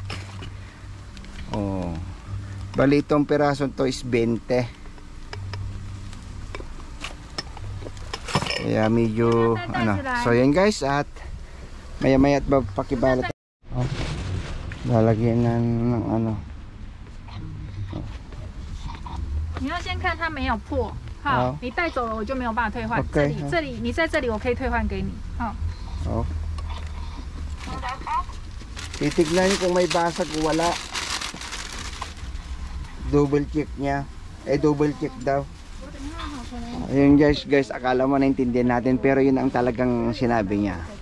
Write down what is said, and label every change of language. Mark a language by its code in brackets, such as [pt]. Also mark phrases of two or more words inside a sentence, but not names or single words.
[tl] Oh. Bali itong piraso to is 20. Kaya medyo ano. So yan guys, at maya-maya at pakibalat. Oh. Lalagyan na ng ano. [zh] 你要先看它没有破，好，你带走了我就没有办法退换。 Okay, 这里，你在这里我可以退换给你，好。 [tl] Oh. Titignan kung may basag o wala. [en] Double check [tl] niya. [en] Double check [tl] daw. Ayun guys, akala mo naintindihan natin pero yun ang talagang sinabi niya.